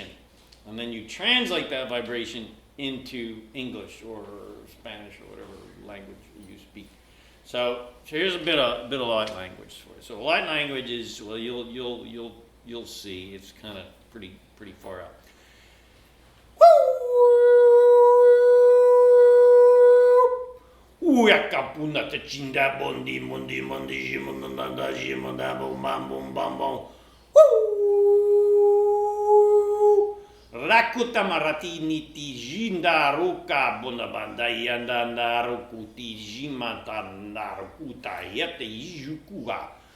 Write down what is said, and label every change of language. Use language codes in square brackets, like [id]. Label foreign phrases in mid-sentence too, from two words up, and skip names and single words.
[en] And then you translate that vibration into English or Spanish or whatever language you speak. So here's a bit of light language for you. So light language is, well, you'll see, it's kind of pretty far out. Yakapuna te chinda bondi mundi mundi jimunanda jimunda bum bam bum bam bum. Rakuta marati niti jinda ruka bunabanda yandanda rukuti jimata narukuta yete yijukuga.